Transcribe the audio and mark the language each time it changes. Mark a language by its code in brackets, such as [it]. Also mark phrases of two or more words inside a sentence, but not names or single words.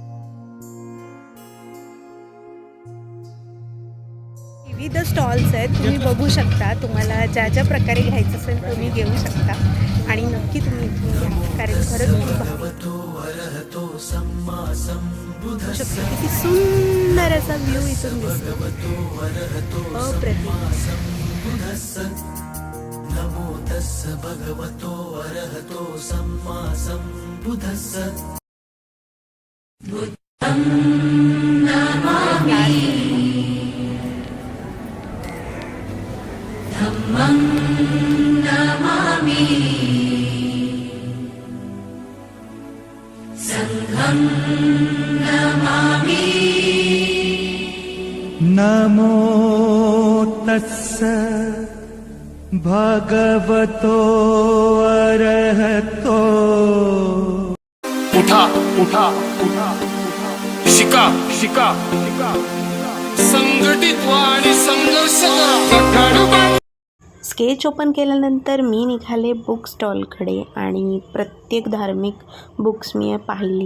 [mr] विविध स्टॉल्स आहेत, तुम्ही बघू शकता. तुम्हाला ज्या ज्या प्रकारे घ्यायचं असेल तुम्ही घेऊ शकता आणि नक्की तुम्ही इथून घ्या, कारण खरंच किती सुंदर असा व्ह्यू इथून दिसतो. [pi] नमो तस्स भगवतो अरहतो सम्मा सम्बुद्धस्स. बुद्धं नमामि, धम्मं नमामि, संघं नमामि. नमो तस्स भगवतो अरहतो. [mr] उठा उठा उठा, शिका शिका शिका, संघटित व्हा आणि संघर्ष करा. [en] sketch open [mr] केल्यानंतर मी निघाले बुक स्टॉलकडे आणि प्रत्येक धार्मिक बुक्स मी पाहिली.